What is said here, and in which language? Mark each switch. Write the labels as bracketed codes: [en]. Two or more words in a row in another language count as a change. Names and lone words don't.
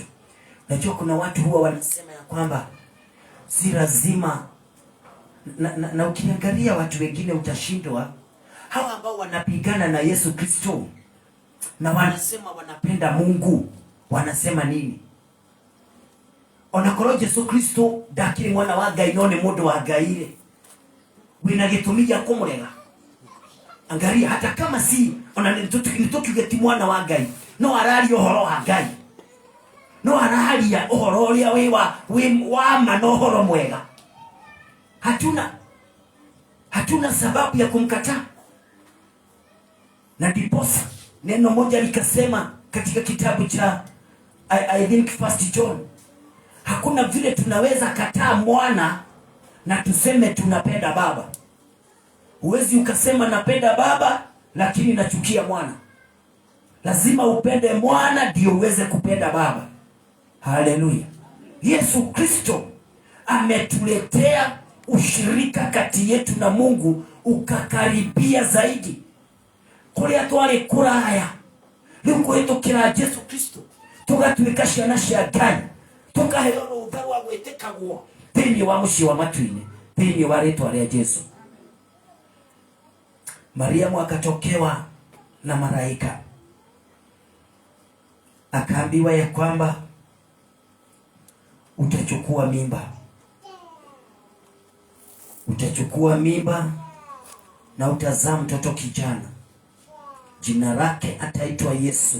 [sw] Najua kuna watu huwa wanasema ya kwamba si lazima na ukiangalia watu wengine utashindwa. Hawa ambao wanapigana na Yesu Kristo na wanasema wanapenda Mungu, wanasema nini? [ki] Onakorwo Yesu Kristo ndakiri mwana wa Ngai no nĩ mũndũ wa Ngai wina gĩtũmi gĩa kũmũrega. [sw] Angalia, hata kama si [ki] ona nĩtũkiuge ti mwana wa Ngai, no araria ũhoro wa Ngai, no araria ũhoro ũrĩa wĩ wa ma na ũhoro mwega. [sw] Hatuna sababu ya kumkataa. Na ndiposa neno moja likasema katika kitabu cha [en] I think [sw] 1 John, hakuna vile tunaweza kataa mwana na tuseme tunapenda baba. Huwezi ukasema napenda baba lakini nachukia mwana. Lazima upende mwana ndio uweze kupenda baba. Haleluya. Yesu Kristo ametuletea ushirika kati yetu na Mungu ukakaribia zaidi. [ki] Kuria twari kuraya rĩu kũhĩtũkĩra Yesu Kristo tũgatuĩka ciana cia Ngai, tũkaheo rũtha rwa gwĩtĩkagwo thĩinĩ wa mũciĩ wa matu-inĩ, thĩinĩ wa rĩĩtwa rĩa Jesu. [sw] Mariamu akatokewa na malaika, akaambiwa ya kwamba utachukua mimba na utazaa mtoto kijana, jina lake ataitwa Yesu.